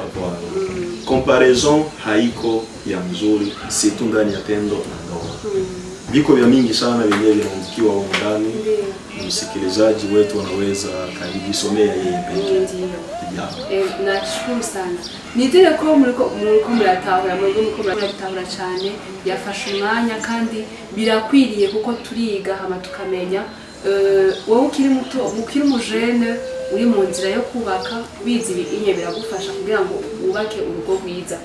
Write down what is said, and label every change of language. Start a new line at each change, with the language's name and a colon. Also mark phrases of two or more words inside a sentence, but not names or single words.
Swahili: Comparaison haiko ya mzuri, si tu ndani ya tendo na ndoa. Viko vya mingi sana vyenyewe vinaandikiwa huko ndani. Msikilizaji wetu anaweza kujisomea yeye pekee. Nashukuru sana.
Rundi: Nizere ko muriko muratahura cyane yafashe umwanya kandi birakwiriye kuko turiga hama tukamenya wowe ukiri umujene uri mu nzira yo kubaka bizi inye biragufasha kugira ngo ubake urugo rwiza.